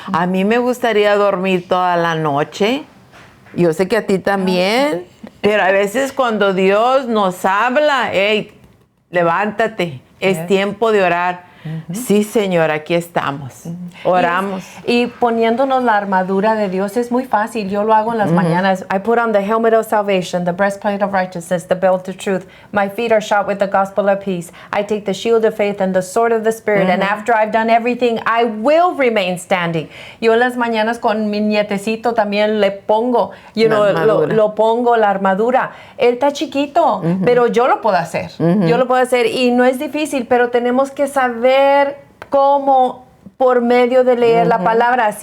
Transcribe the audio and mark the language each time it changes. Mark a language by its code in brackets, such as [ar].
[es] A mí me gustaría dormir toda la noche. Yo sé que a ti también. Pero a veces cuando Dios nos habla, hey, levántate, es tiempo de orar. Sí, Señor, aquí estamos. Oramos. Y poniéndonos la armadura de Dios es muy fácil. Yo lo hago en las mañanas. [en] I put on the helmet of salvation, the breastplate of righteousness, the belt of truth. My feet are shod with the gospel of peace. I take the shield of faith and the sword of the Spirit. And after I've done everything, I will remain standing. [es] Yo en las mañanas con mi nietecito también le pongo, lo pongo la armadura. Él está chiquito, pero yo lo puedo hacer. Yo lo puedo hacer y no es difícil, pero tenemos que saber cómo por medio de leer la palabra.